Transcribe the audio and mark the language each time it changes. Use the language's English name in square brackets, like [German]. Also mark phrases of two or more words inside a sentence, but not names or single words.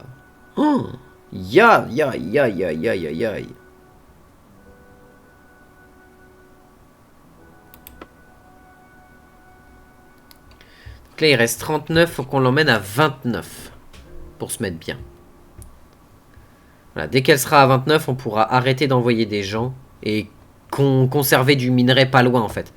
[French] Oh, ya, ya, ya, ya, ya, ya, ya. Donc là, il reste 39, faut qu'on l'emmène à 29 pour se mettre bien. Voilà, dès qu'elle sera à 29, on pourra arrêter d'envoyer des gens et conserver du minerai pas loin, en fait.